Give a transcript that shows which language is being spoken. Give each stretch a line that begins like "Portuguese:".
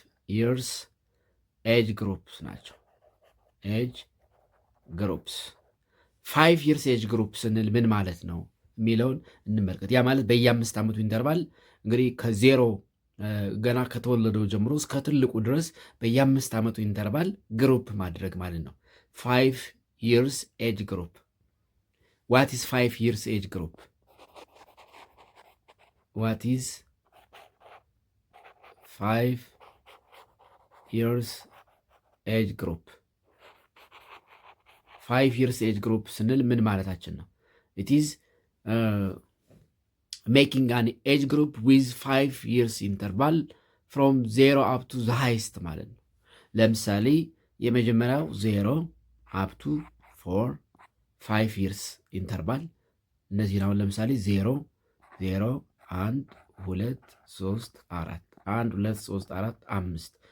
Amharic: years ኤጅ ግሩፕስ ናቸው። ኤጅ ግሩፕስ 5 years ኤጅ ግሩፕ ስንል ምን ማለት ነው የሚለውን እንመልከት። ያ ማለት በየ5 ዓመቱ ኢንተርቫል እንግዲህ ከዜሮ ገና ከተወለደው ጀምሮ እስከ ትልቁ ድረስ በየ5 ዓመቱ ኢንተርቫል ግሩፕ ማድረግ ማለት ነው። 5 years ኤጅ ግሩፕ።
English: ዋት ኢዝ 5 years ኤጅ ግሩፕ? What is 5 years ኤጅ ግሩፕ?
Amharic: 5 years ኤጅ ግሩፕ ስንል ምን ማለታችን ነው?
English: It is making an age group with 5 years interval from 0 up to the highest
Amharic: ማለት ነው። ለምሳሌ የመጀመሪያው 0 up to 4 5 years interval እነዚህ ነው። ለምሳሌ 0 0 1 2 3 4 1 2 3 4 5።